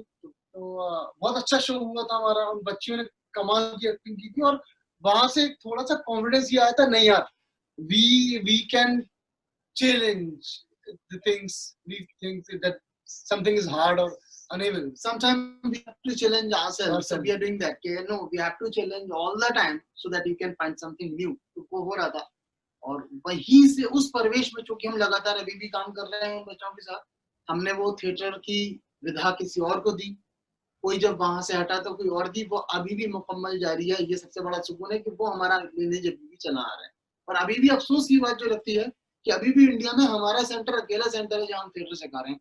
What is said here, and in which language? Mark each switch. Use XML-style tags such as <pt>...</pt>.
<hi>तो बहुत अच्छा शो हुआ था हमारा, उन बच्चियों ने कमाल की एक्टिंग की थी, और वहां से थोड़ा सा कॉन्फिडेंस ये आया था, नहीं यार</hi> <en>We can challenge the things we think that something is hard or unable. Sometimes we have to challenge ourselves. So we are doing that. No, we have to challenge all the time so that you can find something new.</en> <hi>तो वो हो रहा था, और वहीं से उस परिवेश में चूंकि हम लगातार अभी भी काम कर रहे हैं बच्चों के साथ, हमने वो थिएटर की विधा किसी और को दी। कोई जब वहां से हटा तो कोई और दी, वो अभी भी मुकम्मल जारी है। ये सबसे बड़ा सुकून है कि वो हमारा लिनेज अभी भी चला आ रहा है। और अभी भी अफसोस की बात जो लगती है कि अभी भी इंडिया में हमारा सेंटर अकेला सेंटर है जहां हम थिएटर सिखा रहे हैं।</hi>